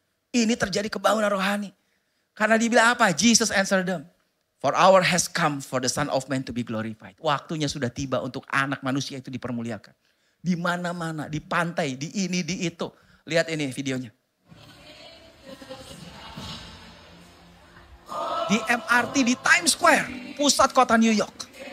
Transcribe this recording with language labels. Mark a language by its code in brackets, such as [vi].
[id] Ini terjadi kebangunan rohani. Karena dibilang apa? [en] Jesus answered them. For hour has come for the Son of Man to be glorified. [id] Waktunya sudah tiba untuk anak manusia itu dipermuliakan. Di mana-mana, di pantai, di ini, di itu. Lihat ini videonya. Di MRT di Times Square, pusat kota New York.